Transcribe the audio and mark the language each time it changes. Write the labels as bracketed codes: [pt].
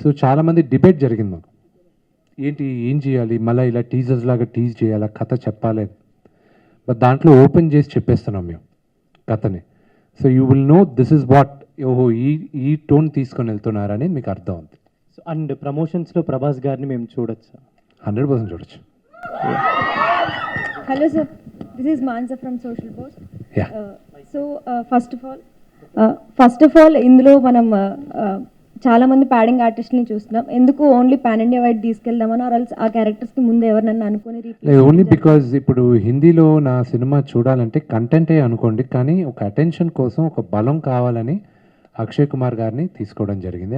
[te] So చాలామంది debate జరిగింది మాకు, ఏంటి ఏం చేయాలి, మళ్ళీ ఇలా టీజర్స్ లాగా టీజ్ చేయాలా, కథ చెప్పాలి. బట్ దాంట్లో ఓపెన్ చేసి చెప్పేస్తున్నాం మేము కథని. [en] so you will know this is what, [te] ఓహో ఈ టోన్ తీసుకొని వెళ్తున్నారని మీకు అర్థం అవుతుంది. సో అండ్ ప్రమోషన్స్లో ప్రభాస్ గారిని మేము చూడొచ్చు. 100% చూడొచ్చు. [en] Hello sir, this is Mansa from Social Post. Yeah. First of all, [te] ఇందులో మనం చాలా మంది ప్యాడింగ్ ఆర్టిస్ట్ని చూస్తున్నాం. ఎందుకు only pan India wide తీసుకెళ్దామని, are ఆ క్యారెక్టర్స్కి ముందు ఎవరినన్నా అనుకుని ఓన్లీ బికాజ్ ఇప్పుడు హిందీలో నా సినిమా చూడాలంటే కంటెంటే అనుకోండి, కానీ ఒక అటెన్షన్ కోసం ఒక బలం కావాలని అక్షయ్ కుమార్ గారిని తీసుకోవడం జరిగింది.